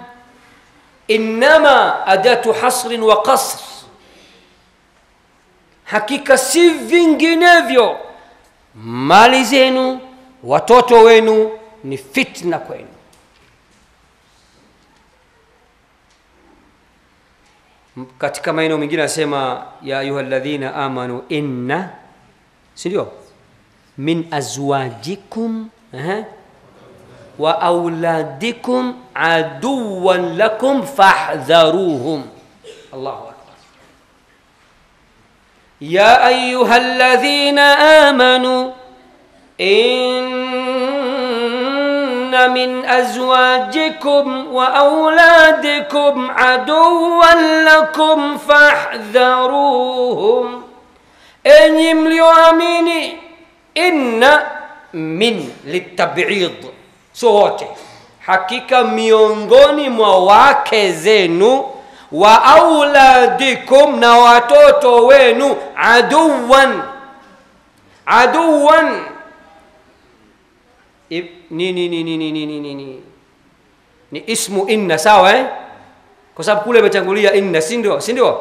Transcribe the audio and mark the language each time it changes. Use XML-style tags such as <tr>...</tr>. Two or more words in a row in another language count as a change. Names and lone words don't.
<ar>إنما أداة حصر وقصر,</ar> <sw>hakika si vinginevyo mali zenu, watoto wenu ni fitna kwenu. Katika maeneo mengine anasema</sw> <ar>يا أيها الذين آمنوا إن,</ar> <sw>sio?</sw> <ar>من أزواجكم وأولادكم عدوا لكم فاحذروهم. الله أكبر. يا أيها الذين آمنوا إن من أزواجكم وأولادكم عدوا لكم فاحذروهم.</ar> <sw>Enyi mlioamini,</sw> <ar>إن من للتبعيض,</ar> <sw>so wote, hakika miongoni mwa wake zenu,</sw> <ar>وأولادكم,</ar> <sw>na watoto wenu, aduwan ni</sw> <ar>اسم إن,</ar> <sw>sawa kwa sababu kule imetangulia inna, si ndio?</sw>